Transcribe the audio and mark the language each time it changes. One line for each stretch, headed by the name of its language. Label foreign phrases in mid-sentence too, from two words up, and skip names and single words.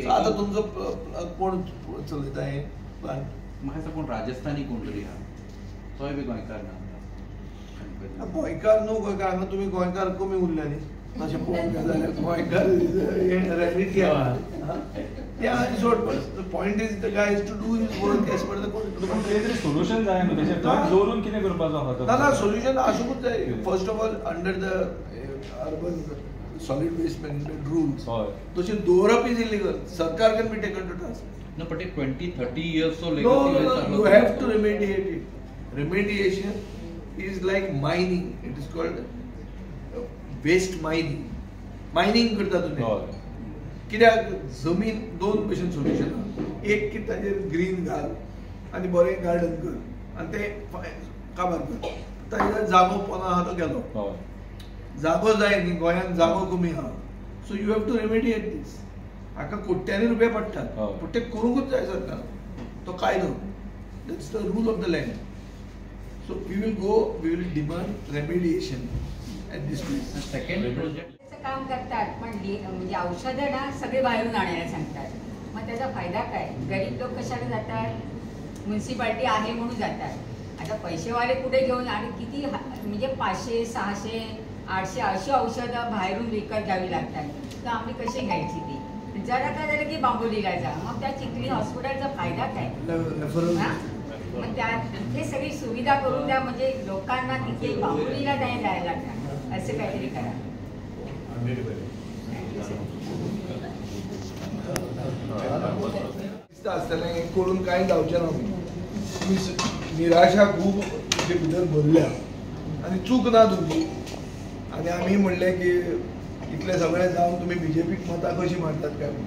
Konkani: आतां तुमचो कोण चलयता हे प्लांट? म्हाका दिसता कोण राजस्थानी कोण तरी आहा, तोय बी गोंयकार ना. गोंयकार न्हू गोंयकार हांगा तुमी गोंयकार कमी उरल्या न्ही. तशें पळोवंक गेले जाल्यार गोंयकार रेलिटी आहा ते आनी सोड.
English: point is the guy is to do his work as per the
Konkani: कितें सोल्युशन जाय न्हू तेजें. थंय दवरून कितें करपाचो आहा? ना सोल्युशन आसूंकूच जाय.
English: first of all under the urban solid waste management rules
Konkani: तशें दवरप
English: is illegal. सरकार can be taken to task. No, but 20-30 years so No, you have to remediate it. Remediation is like mining. It is called waste mining.
Konkani: Mining करता तुम्ही. कित्याक जमीन 2 भशेन सोल्युशन आहा. एक की ताजेर ग्रीन घाल आनी बरें गार्डन कर आनी ते काबार कर. ताजेर जागो पोना आहा तो गेलो. जागो जाय न्ही, गोंयांत जागो कमी आहा.
English: so you have to remediate this.
Konkani: हाका कोट्यांनी रुपया पडटात पूण ते करूंकूच जाय सरकार.
English: तो कायदो. that's the rule of the land. so we will demand remediation at this place. second project
Marathi: काम करतात, पण म्हणजे औषधं ना सगळे बाहेरून आणायला सांगतात. मग त्याचा फायदा काय? गरीब लोक कशाला जातात? म्युन्सिपाल्टी आहे म्हणून जातात. आता पैसेवाले कुठे घेऊन आणि किती म्हणजे 500, 600, 800 अशी औषधं बाहेरून विकत घ्यावी लागतात. तर आम्ही कशी घ्यायची ती? जरा काय झालं की बांबोलीला जा, मग त्या चिखली हॉस्पिटलचा फायदा काय? मग त्या तिथे सगळी सुविधा करून द्या, म्हणजे लोकांना तिथे बांबोलीला नाही जायला लागणार, असं काहीतरी करा.
Konkani: आसतलें करून कांय जावचें ना. निराशा खूब तुजे भितर भरल्या आनी चूक ना तुमची. आनी आमी म्हणलें की इतलें सगळें जावन तुमी बीजेपीक मतां कशीं मारतात काय म्हणून.